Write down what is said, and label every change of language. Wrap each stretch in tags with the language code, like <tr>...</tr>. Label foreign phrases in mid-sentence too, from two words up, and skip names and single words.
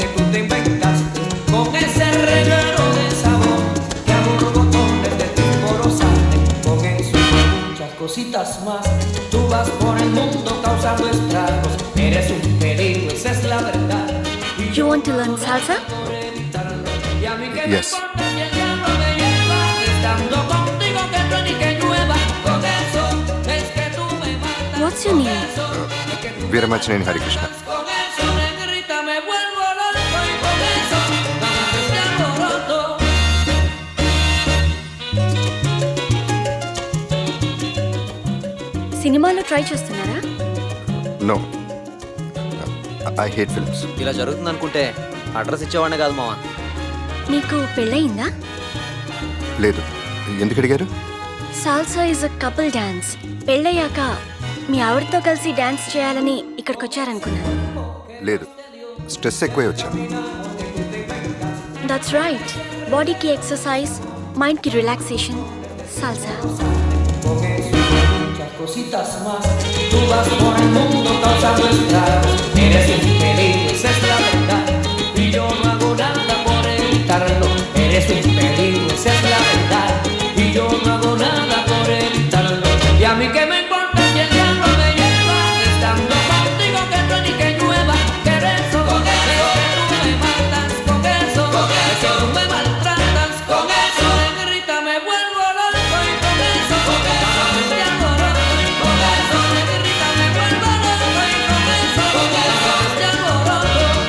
<es>tú te inventaste, con ese reguero de sabor que a borbotones de ti sale, con eso y muchas cositas más, tú vas por el mundo causando estragos, eres un peligro, esa es la verdad.</es> <en>You want to learn salsa?</en> <es>Y a mí que</es> <en>Yes.</en> <es>me importa si el diablo me lleva, estando contigo que truene y que llueva, con eso es que tú me matas.</es> <en>What's your name?</en> <te>వీరమాచినేని హరికృష్ణ.</te> <es>Con eso, negrita, me vuelvo loco y con eso, nada más te alboroto.</es> <te>సినిమాలో ట్రై చేస్తున్నారా?</te> <en>No, I hate films.</en> <te>ఇలా జరుగుతుంది అనుకుంటే అడ్రస్ ఇచ్చేవాడినే కాదు మావా. మీకు పెళ్ళయిందా? లేదు. ఎందుకు అడిగారు?</te> <en>Salsa is a couple dance.</en> <te>పెళ్ళయ్యాక మీ ఆవిడతో కలిసి డాన్స్ చేయాలని ఇక్కడికి వచ్చారనుకున్నాను. లేదు, స్ట్రెస్ ఎక్కువై వచ్చాను.</te> <en>That's right. బాడీకి ఎక్సర్సైజ్, మైండ్కి రిలాక్సేషన్. సాల్సా.</en> <es>Muchas cositas más, tú vas por el mundo causando estragos, eres un peligro, esa es la verdad, y yo no hago nada por evitarlo, eres un peligro, esa es la verdad, y yo no hago nada por evitarlo, y a mí que me importa si el diablo me lleva, estando contigo que truene y que llueva, que eso, con eso que tú me matas, con eso tú me maltratas, con eso negrita me vuelvo loco y con eso nada más te alboroto, y con eso negrita me vuelvo loco y con eso nada más te alboroto.</es>